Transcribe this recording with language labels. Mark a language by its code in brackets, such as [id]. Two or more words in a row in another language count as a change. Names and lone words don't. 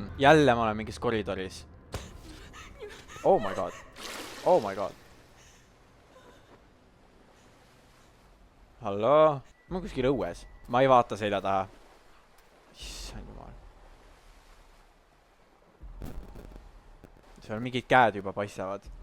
[et] Jälle ma olen mingis koridoris. [en] Oh my god. Oh my god. [et] Halloo? Ma olen kuskil õues. Ma ei vaata selja taha. Issand jumal. Seal mingid käed juba paistavad.